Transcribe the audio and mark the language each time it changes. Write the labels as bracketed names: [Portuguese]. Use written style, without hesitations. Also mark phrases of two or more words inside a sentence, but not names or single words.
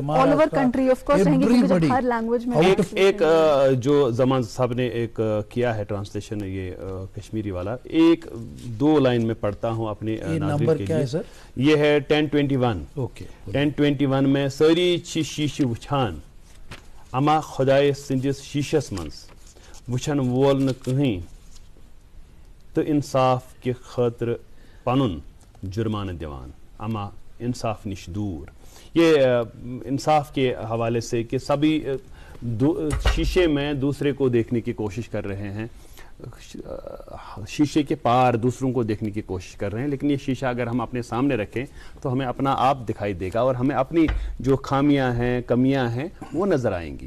[English] all over country of course [Hindi] रहेंगे क्योंकि जब हर लैंग्वेज में एक जो जमान साहब ने एक किया है ट्रांसलेशन ये कश्मीरी वाला, एक दो लाइन में पढ़ता हूँ अपने ये नाज़रीन नंबर के क्या लिए. है सर? ये है 1021. ओके. [Kashmiri] 1021 में सारी शीश वुछान अमा खुदाए सिंदिस शीशस मंस वुछन वोल न कहीं तो इंसाफ के खतर पनुन जुर्मान दिवान अमा इंसाफ निश दूर. [Hindi] ये इंसाफ के हवाले से कि सभी शीशे में दूसरे को देखने की कोशिश कर रहे हैं, शीशे के पार दूसरों को देखने की कोशिश कर रहे हैं, लेकिन ये शीशा अगर हम अपने सामने रखें तो हमें अपना आप दिखाई देगा और हमें अपनी जो खामियां हैं, कमियां हैं वो नज़र आएंगी.